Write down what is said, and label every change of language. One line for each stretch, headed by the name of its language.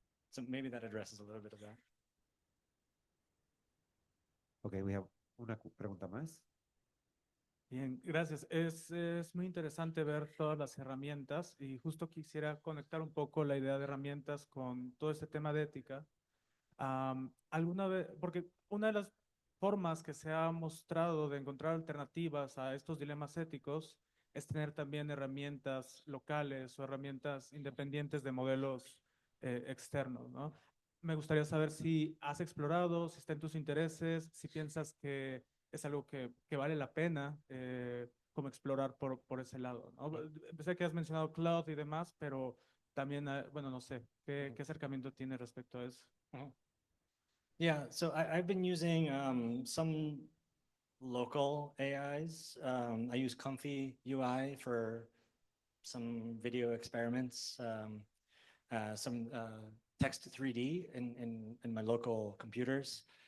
English: So maybe that addresses a little bit of that. Okay, we have
Spanish: una pregunta más. Bien, gracias. Es muy interesante ver todas las herramientas y justo quisiera conectar un poco la idea de herramientas con todo este tema de ética. Alguna vez, porque una de las formas que se ha mostrado de encontrar alternativas a estos dilemas éticos es tener también herramientas locales o herramientas independientes de modelos externos, ¿no? Me gustaría saber si has explorado, si está en tus intereses, si piensas que es algo que vale la pena como explorar por ese lado, ¿no? Sé que has mencionado cloud y demás, pero también, bueno, no sé, ¿qué acercamiento tiene respecto a eso?
English: Yeah, so I've been using some local AIs. I use Comfy UI for some video experiments, some text to 3D in my local computers.